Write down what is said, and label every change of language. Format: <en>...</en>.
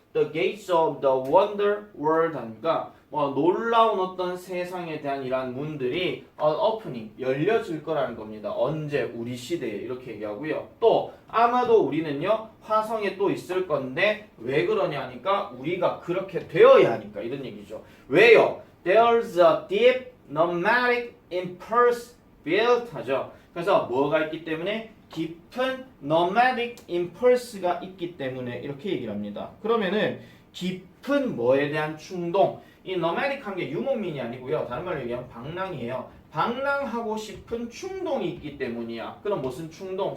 <en>The gates of the wonder world</en> <ko>하니까 뭐 놀라운 어떤 세상에 대한 이러한 문들이 opening 열려질 거라는 겁니다. 언제? 우리 시대에 이렇게 얘기하고요. 또 아마도 우리는요 화성에 또 있을 건데 왜 그러냐 하니까 우리가 그렇게 되어야 하니까 이런 얘기죠. 왜요?</ko> <en>There's a deep nomadic impulse built</en> <ko>하죠. 그래서 뭐가 있기 때문에? 깊은 nomadic impulse가 있기 때문에 이렇게 얘기를 합니다. 그러면은 깊은 뭐에 대한 충동, 이 nomadic한 게 유목민이 아니고요. 다른 말로 얘기하면 방랑이에요. 방랑하고 싶은 충동이 있기 때문이야. 그럼 무슨 충동?</ko>